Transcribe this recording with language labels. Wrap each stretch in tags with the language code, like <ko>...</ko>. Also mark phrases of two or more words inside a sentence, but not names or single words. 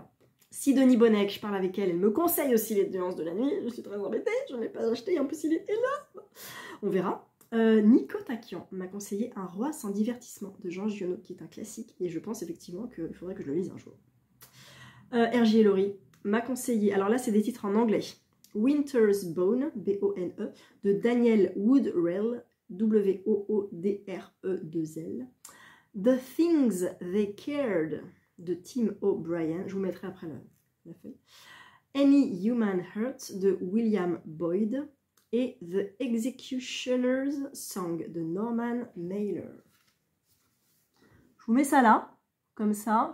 <fr>Sidonie Bonnec, je parle avec elle, elle me conseille aussi Les nuances de la nuit. Je suis très embêtée, je ne l'ai pas acheté, en plus il est là. On verra. Nico Takian m'a conseillé Un roi sans divertissement de Jean Giono, qui est un classique, et je pense effectivement qu'il faudrait que je le lise un jour. R.J. Ellory m'a conseillé, alors là c'est des titres en anglais, Winter's Bone, B-O-N-E, de Daniel Woodrell, W-O-O-D-R-E-2-L. The Things They Cared de Tim O'Brien. Je vous mettrai après la feuille. Any Human Hurt de William Boyd. Et The Executioner's Song de Norman Mailer. Je vous mets ça là, comme ça.</fr>